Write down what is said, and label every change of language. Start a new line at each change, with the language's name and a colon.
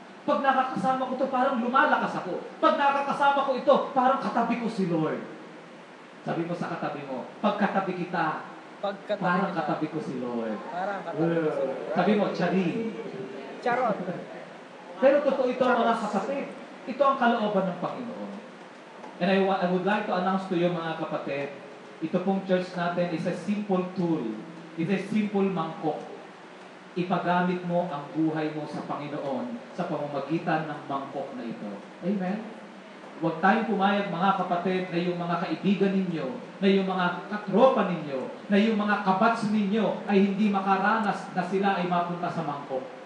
Filipino: Pag nakakasama ko ito, parang lumalakas ako. Pag nakakasama ko ito, parang katabi ko si Lord. Sabi mo sa katabi mo, pag katabi kita, parang katabi ko si Lord. Parang katabi ko si Lord. Sabi mo, charin. Charot. Pero totoo ito, mga kapatid. Ito ang kalooban ng Panginoon.
English: And I would like to announce to you,
Filipino: mga kapatid, ito pong church natin
English: is a simple tool. It's a simple mangkok.
Filipino: Ipagamit mo ang buhay mo sa Panginoon sa pamamagitan ng mangkok na ito. Amen? Huwag tayong pumayag, mga kapatid, na yung mga kaibigan ninyo, na yung mga katropa ninyo, na yung mga kabats ninyo ay hindi makaranas na sila ay mapunta sa mangkok.